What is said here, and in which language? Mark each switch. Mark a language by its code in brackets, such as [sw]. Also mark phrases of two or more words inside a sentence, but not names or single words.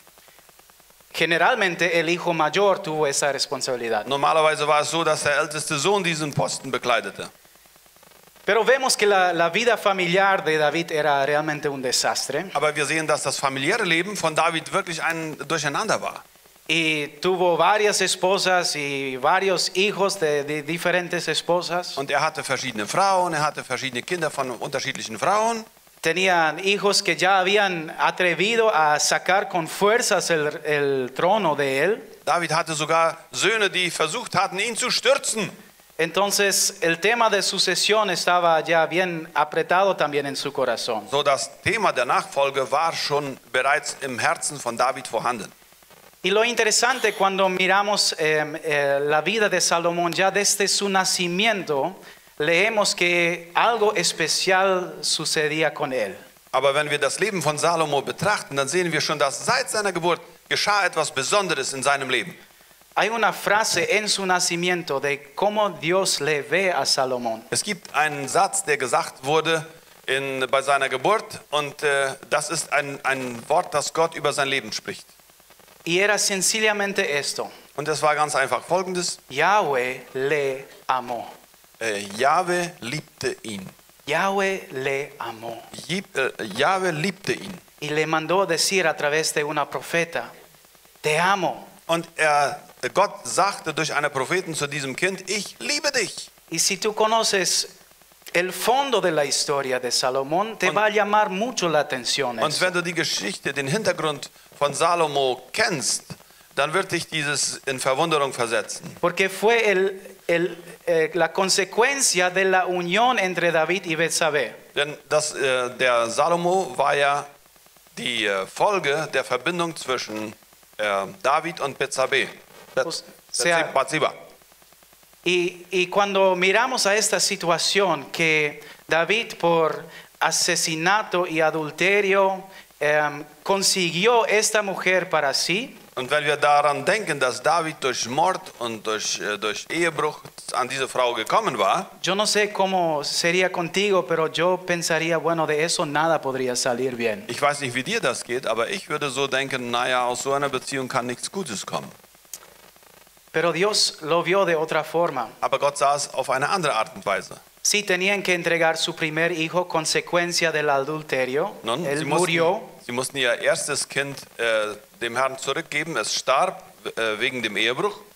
[es] Generalmente el hijo mayor tuvo esa responsabilidad. [de] Normalerweise war es so, dass der älteste Sohn diesen Posten bekleidete. [es] Pero vemos que la vida familiar de David era realmente un desastre. [de] Aber wir sehen, dass das familiäre Leben von David wirklich ein Durcheinander war. [es] Y tuvo varias esposas y varios hijos de diferentes esposas. [de] Und er hatte verschiedene Frauen, er hatte verschiedene Kinder von unterschiedlichen Frauen. [es] Tenían hijos que ya habían atrevido a sacar con fuerzas el trono de él. [de] David hatte sogar Söhne, die versucht hatten, ihn zu stürzen. [es] Entonces el tema de sucesión estaba ya bien apretado también en su corazón. [de] So, das Thema der Nachfolge war schon bereits im Herzen von David vorhanden. [es] Y lo interesante cuando miramos la vida de Salomón ya desde su nacimiento, leemos que algo especial sucedía con él. [de] Aber wenn wir das Leben von Salomo betrachten, dann sehen wir schon, dass seit seiner Geburt geschah etwas Besonderes in seinem Leben. [es] Hay una frase en su nacimiento de cómo Dios le ve a Salomón. [de] Es gibt einen Satz, der gesagt wurde bei seiner Geburt, und das ist ein Wort, das Gott über sein Leben spricht. [es] Y era sencillamente esto: [de] Und es war ganz einfach folgendes: [es] Yahweh le amó. [de] Jahwe liebte ihn. [es] Yahweh le amó. [de] Jahwe liebte ihn. [es] Y le mandó decir a través de una profeta: Te amo. [de] Und Gott sagte durch einen Propheten zu diesem Kind: Ich liebe dich. [es] Y si tú conoces el fondo de la historia de Salomón, te va a llamar mucho la atención [de] Und [es] eso. [de] wenn du die Geschichte, den Hintergrund von Salomo kennst, dann wird dich dieses in Verwunderung versetzen. [es] Porque fue la consecuencia de la unión entre David y Betsabé. [de] Denn der Salomo war ja die Folge der Verbindung zwischen David und Betsabé. Bathseba. [es] Y cuando miramos a esta situación que David por asesinato y adulterio consiguió esta mujer para sí. [de] Und wenn wir daran denken, dass David durch Mord und durch Ehebruch an diese Frau gekommen war, [es] Yo no sé cómo sería contigo, pero yo pensaría, bueno, de eso nada podría salir bien. [de] ich weiß nicht, wie dir das geht, aber ich würde so denken, naja, aus so einer Beziehung kann nichts Gutes kommen. [es] Pero Dios lo vio de otra forma. [de] Aber Gott sah es auf eine andere Art und Weise. [es] Sí, tenían que entregar su primer hijo, consecuencia del adulterio. [de] Nun, [es] Él murió. [de] sie mussten ihr erstes Kind dem Herrn zurückgeben. Es starb wegen dem Ehebruch.